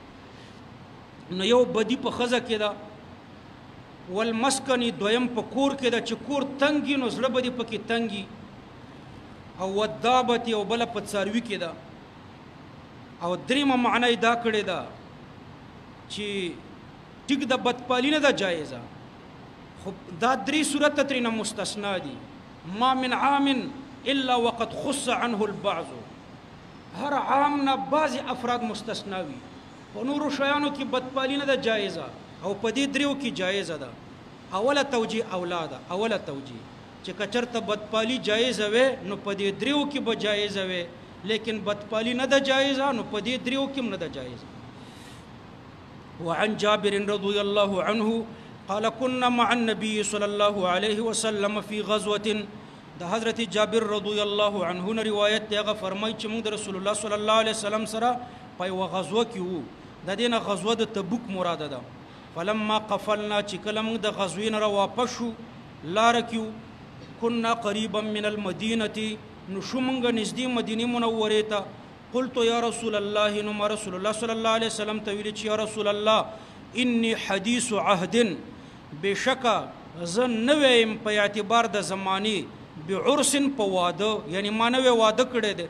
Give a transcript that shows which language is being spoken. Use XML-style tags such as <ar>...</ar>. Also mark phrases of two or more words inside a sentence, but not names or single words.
<ps>نو یو بدی په ښځه کې ده والمسکنی دویم په کور کې ده چې کور تنګي نو زړه به دې پکې تنګي او ودابتې او بله په څاروي کې ده. او دریمه معنی دا کړې ده چې ټیک د بدپالي نه ده جایزه خو دا درې صورته ترېنه مستثنا دي.</ps> <ar>ما من عام الا وقد خص عنه البعض</ar> <ps>هر عام نه بعضې افراد مستثنا وي. په نورو شیانو کې بدپالي نه ده جایزه او په دې دریو کې جایزه ده. اوله توجیه اولا ده اوله توجیه چې که چېرته بدپالي جایزه وي نو په دې دریو کې به جایزه وي لیکن بدپالی نه ده جایزه نو په دې دریو کې هم نه ده جایزه.</ps> <ar>وعن جابر رضي الله عنه قال كنا مع النبي صلى الله عليه وسلم في غزوة</ar> <ps>د حضرت جابر</ps> <ar>رضي الله عنه</ar> <ps>نه روایت دی هغه فرمایي چې موږ د رسول الله</ps> <ar>صلی الله علیه وسلم</ar> <ps>سره په یوه غزوه کې وو د دې نه غزوه د تبوک مراده ده.</ps> <ar>فلما قفلنا</ar> <ps>چې کله موږ د غزوې نه راواپس شو لاره کې</ps> <ar>كنا قريبا من المدینة</ar> <ps>نو شو مونږ نږدې مدینې منورې ته.</ps> <ar>قلت یا رسول الله</ar> <ps>نو ما رسول الله</ps> <ar>صلی الله علیه وسلم</ar> <ps>ته ویلي چې</ps> <ar>یا رسول الله انی حدیث عهد بشکه</ar> <ps>زه نوی یم په اعتبار د زمانې بعرس په واده یعنی ما نوی واده کړی دی.</ps>